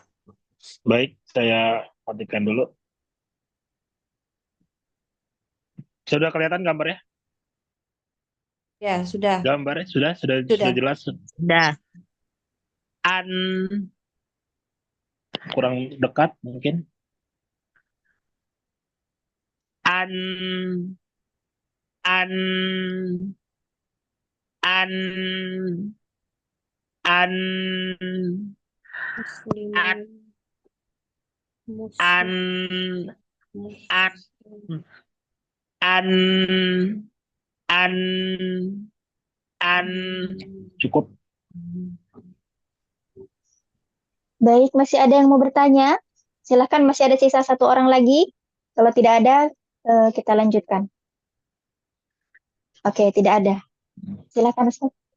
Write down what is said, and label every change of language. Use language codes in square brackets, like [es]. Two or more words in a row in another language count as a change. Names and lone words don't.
[id] baik. Saya matikan dulu. Sudah kelihatan gambarnya? Ya, sudah. Gambarnya sudah Sudah. jelas. Sudah. An kurang dekat mungkin. An an an an Muslimun, an an an an an cukup. baik, masih ada yang mau bertanya? Silahkan, masih ada sisa satu orang lagi. Kalau tidak ada, kita lanjutkan. Oke, tidak ada. Silahkan, Ustaz.